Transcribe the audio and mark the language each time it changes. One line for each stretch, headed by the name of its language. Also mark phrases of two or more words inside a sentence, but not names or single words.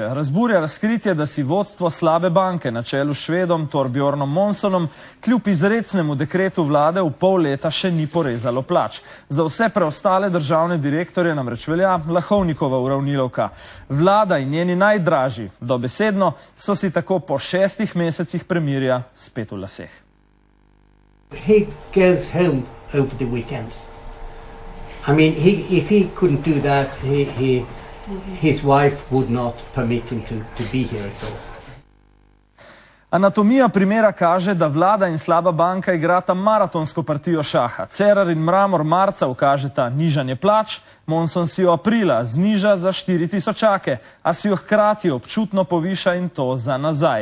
Slovenian: Razburja razkritje, da si vodstvo slabe banke na čelu s Švedom Thorbjørnom Monsonom kljub izrecnemu dekretu vlade v pol leta še ni porezalo plač. Za vse preostale državne direktorje namreč velja Lahovnikova uravnilovka. Vlada in njeni najdražji, dobesedno, so si tako po 6 mesecih premirja spet v laseh.
English: He goes home over the weekends. I mean, if he couldn't do that, his wife would not permit him to be here at all.
Slovenian: Anatomija primera kaže, da vlada in slaba banka igrata maratonsko partijo šaha. Cerar in Mramor marca ukažeta nižanje plač, Monson si jo aprila zniža za 4000, a si jo hkrati občutno poviša in to za nazaj.